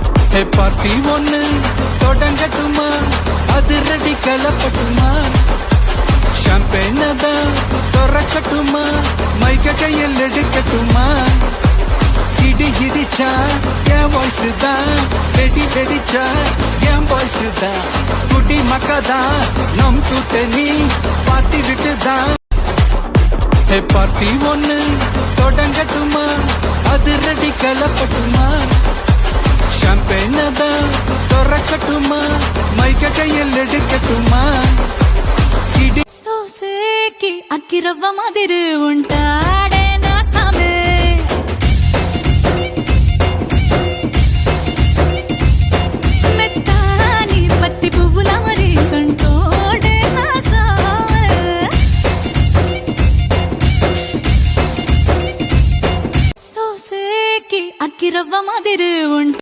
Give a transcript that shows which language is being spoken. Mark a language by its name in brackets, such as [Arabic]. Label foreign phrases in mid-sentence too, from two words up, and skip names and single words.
[Tamil] பார்ட்டி ஒண்ணு தொடங்கட்டுமா, அது ரெடி கலப்பட்டுமா, ஷாம்பெயின தான் திறக்கட்டுமா, மைக்க கையில் எடுக்கட்டுமா, இடி இடிச்சா என் வாய்ஸ் தான், வெடி வெடிச்சா என் வாய்ஸ் தான், குடி மக்கதான் நம் கூட்டணி பாத்தி விட்டுதான். பார்ட்டி ஒண்ணு தொடங்கட்டுமா, அது ரெடி கலப்பட்டுமா, ஷாம்பெயின தான் திறக்கட்டுமா, மைக்க கையில் எடுக்கட்டுமா, இடி [Telugu] సోసేకి అక్కిరవ్వ మాదిరి ఉంటాడే నా సామే మెత్తాని పత్తి పువ్వుల మరి సంటోడే నా సామే సోసేకి అక్కిరవ్వ మాదిరి